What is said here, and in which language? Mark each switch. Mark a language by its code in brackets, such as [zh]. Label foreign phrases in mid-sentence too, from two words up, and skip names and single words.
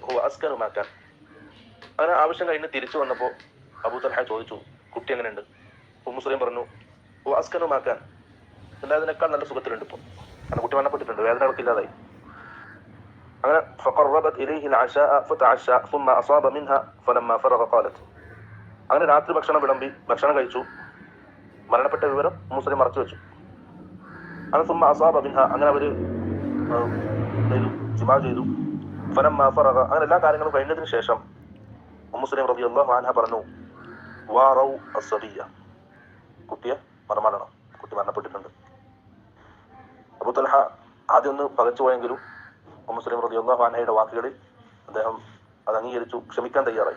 [ar] أسكن ما كان. [ml] അങ്ങനെ ആവശ്യം കഴിഞ്ഞ് തിരിച്ചു വന്നപ്പോൾ അബൂ തൽഹ ചോദിച്ചു, കുട്ടി എങ്ങനെയുണ്ട്? ഉമ്മു സുലൈം പറഞ്ഞു, [ar] أسكن ما كان, [ml] ഉണ്ടായതിനേക്കാൾ നല്ല സുഖത്തിലുണ്ട് ഇപ്പോൾ, കാരണം കുട്ടി മരണപ്പെട്ടിട്ടുണ്ട്, വേദനകളൊക്കെ ഇല്ലാതായി. [ar] അങ്ങനെ فقربت إليه العشاء فتعشى ثم أصاب منها فلما فرغ قالت. [ml] അങ്ങനെ രാത്രി ഭക്ഷണം വിളമ്പി, ഭക്ഷണം കഴിച്ചു, മരണപ്പെട്ട വിവരം മുസ്ലിം മറച്ചു വെച്ചു. [ar] അങ്ങനെ ثم أصاب منها, [ml] അങ്ങനെ അവര് ജിമാ ചെയ്തു. [ar] فلما فرغ, [ml] അങ്ങനെ എല്ലാ കാര്യങ്ങളും കഴിഞ്ഞതിന് ശേഷം മുസ്ലിം [ar] رضي الله عنها [ml] പറഞ്ഞു, [ar] واروا الصبي, [ml] കുട്ടിയെ മറമാടണം, കുട്ടി മരണപ്പെട്ടിട്ടുണ്ട്. അബൂ തൽഹ ആദ്യം ഒന്ന് പകച്ചു പോയെങ്കിലും മുസ്ലിം [ar] رضي الله عنها [ml] വാക്കുകളിൽ അദ്ദേഹം അത് അംഗീകരിച്ചു, ക്ഷമിക്കാൻ തയ്യാറായി.